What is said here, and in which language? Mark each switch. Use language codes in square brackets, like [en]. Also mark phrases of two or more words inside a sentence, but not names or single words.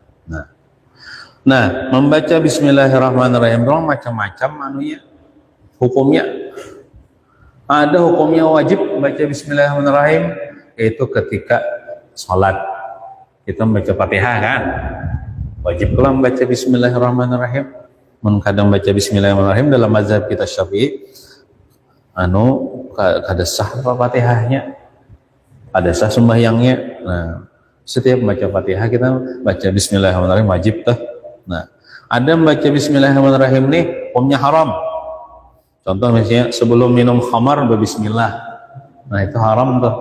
[id] Nah, membaca Bismillahirrahmanirrahim macam-macam anunya, hukumnya. Ada hukumnya wajib membaca Bismillahirrahmanirrahim, yaitu ketika sholat kita membaca Fatihah kan, wajib pula membaca Bismillahirrahmanirrahim. Kadang baca Bismillahirrahmanirrahim dalam mazhab kita Syafi'i, kada sah Fatihahnya, ada sah sembahyangnya. Nah, setiap baca Fatihah kita baca Bismillahirrahmanirrahim wajib tuh. Nah, ada membaca Bismillahirrahmanirrahim nih hukumnya haram. Contoh misalnya sebelum minum khamar berbismillah, nah itu haram tuh.